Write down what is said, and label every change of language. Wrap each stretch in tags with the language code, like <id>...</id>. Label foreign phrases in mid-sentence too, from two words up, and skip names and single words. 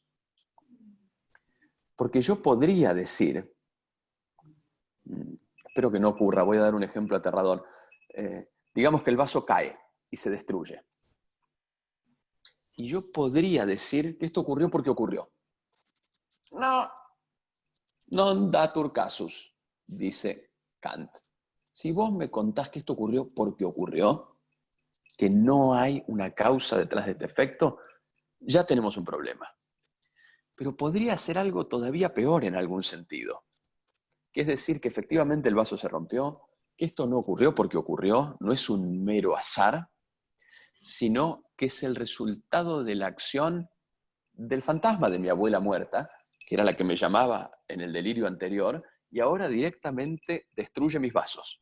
<es>Porque yo podría decir, espero que no ocurra, voy a dar un ejemplo aterrador, digamos que el vaso cae y se destruye. Y yo podría decir que esto ocurrió porque ocurrió. No,</es> <la>non datur casus,</la> <es>dice Kant. Si vos me contás que esto ocurrió porque ocurrió, que no hay una causa detrás de este efecto, ya tenemos un problema. Pero podría ser algo todavía peor en algún sentido. Que es decir, que efectivamente el vaso se rompió, que esto no ocurrió porque ocurrió, no es un mero azar, sino que es el resultado de la acción del fantasma de mi abuela muerta, que era la que me llamaba en el delirio anterior, y ahora directamente destruye mis vasos.</es>